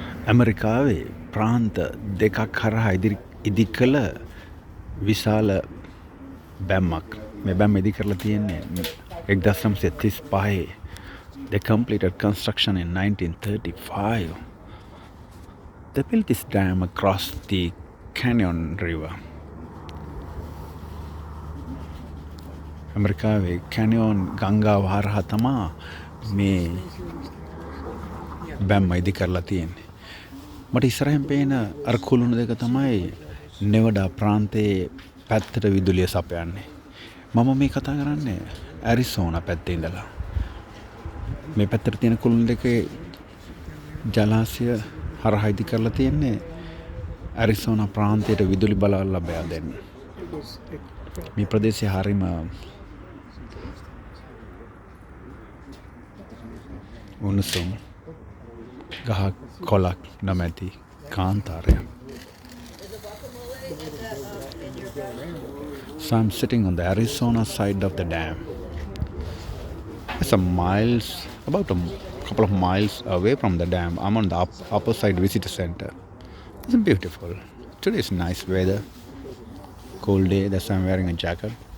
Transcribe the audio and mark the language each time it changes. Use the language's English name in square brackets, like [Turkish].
[Sinhala] ඇමරිකාවේ ප්‍රාන්ත දෙකක් හරහා ඉදි කළ විශාල බැම්මක්. මේ බැම්ම ඉදි කරලා තියෙන්නේ 1935. [English] They completed construction in 1935. They built this dam across the Canyon River. [Sinhala] ඇමරිකාවේ කැනියෝන් ගංගාව හරහා තමා මේ බැම්ම ඉදි කරලා තියෙන්නේ. මට ඉස්සරහින් පේන අර කුළුණු දෙක තමයි නෙවඩා ප්‍රාන්තයේ පැත්තට විදුලිය සපයන්නේ. මම මේ කතා කරන්නේ ඇරිසෝනා පැත්තේ ඉඳලා. මේ පැත්තට තියෙන කුළුණු දෙකේ ජලාශය හරහා ඉදි කරලා තියෙන්නේ ඇරිසෝනා ප්‍රාන්තයට විදුලි බල ලබා දෙන්න. මේ ප්‍රදේශය හරිම උණුසුම් ගහ කොළක් නැමැති කාන්තාරය. [English] So I'm sitting on the Arizona side of the dam. It's about a couple of miles away from the dam. I'm on the upper side visitor center. It's beautiful. Today is nice weather. Cold day, that's why I'm wearing a jacket.